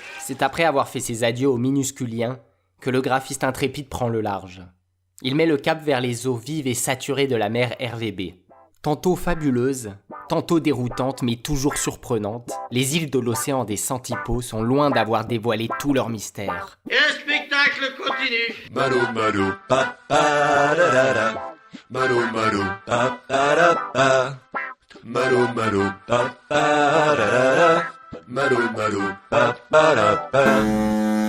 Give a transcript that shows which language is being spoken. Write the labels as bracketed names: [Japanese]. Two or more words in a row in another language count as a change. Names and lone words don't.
[French] C'est après avoir fait ses adieux aux minusculiens que le graphiste intrépide prend le large. Il met le cap vers les eaux vives et saturées de la mer RVB. Tantôt fabuleuses, tantôt déroutantes mais toujours surprenantes, les îles de l'océan des Centipodes sont loin d'avoir dévoilé tout leur mystère. Et le spectacle continue. Malo malo pa pa da da da. Malo malo pa pa da pa. Malo malo pa pa da da da. Malo malo pa pa da pa.